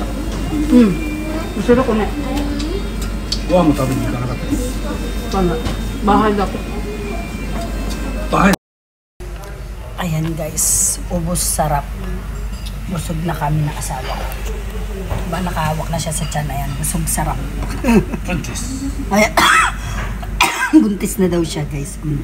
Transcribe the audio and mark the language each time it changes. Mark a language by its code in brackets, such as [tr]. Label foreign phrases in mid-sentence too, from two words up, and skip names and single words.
[ja] 後ろこね。ご飯も食べに行かなかった。 [tl] Bahay ako. Bahay. Ayan guys, ubos sarap. Busog na kami ng asawa ko. Diba nakahawak na siya sa tiyan, ayan, busog sarap. Buntis. Ayan. Buntis na daw siya guys.